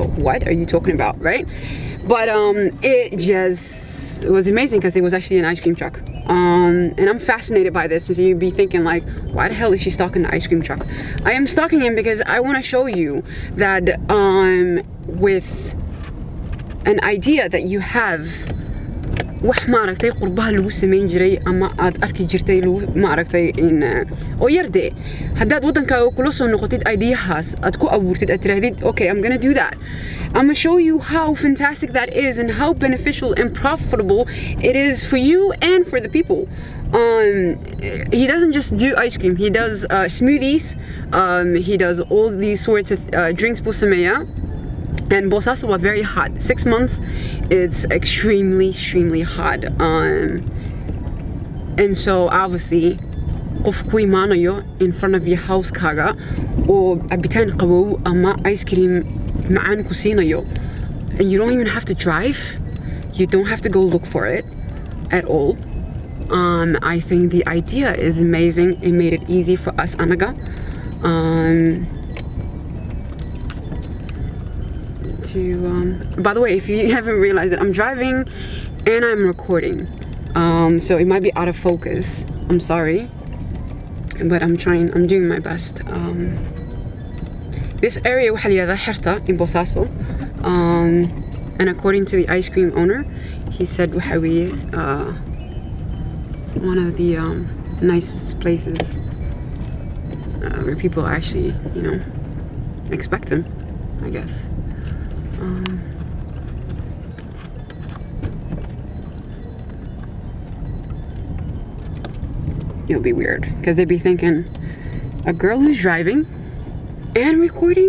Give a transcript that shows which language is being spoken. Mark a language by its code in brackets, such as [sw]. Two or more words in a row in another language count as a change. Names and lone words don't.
[en] What are you talking about, right? But it just was amazing because it was actually an ice cream truck. And I'm fascinated by this. So you'd be thinking like, why the hell is she stalking the ice cream truck? I am stalking him because I want to show you that with an idea that you have, [so] wax ma aragtay qurbaha lagu sameyn jiray ama aad arki jirtay ma aragtay in oo yarde haddaad wadankaaga kula soo noqotid ideahaas aad ku abuurtid aad tirahdid [en] okay, I'm gonna do that. I'm gonna show you how fantastic that is and how beneficial and profitable it is for you and for the people. He doesn't just do ice cream, he does smoothies, he does all these sorts of drinks Bosaso. And Bosaso are very hot. 6 months, it's extremely hot. And so obviously, [so] qofku imaanayo [en] in front of your house [so] kaaga oo abitaan qabow ama [en] ice cream [so] macaan ku siinayo, [en] and you don't even have to drive. You don't have to go look for it at all. I think the idea is amazing. It made it easy for us anaga. By the way, if you haven't realized it, I'm driving and I'm recording, so it might be out of focus. I'm sorry, but I'm doing my best. This area [so] waxaa la yiraahdaa [en] Xerta in Bosaso, and according to the ice cream owner, he said [so] waxaa weeye [en] one of the nicest places where people actually, expect him, I guess. It'll be weird because they'd be thinking, a girl who's driving and recording?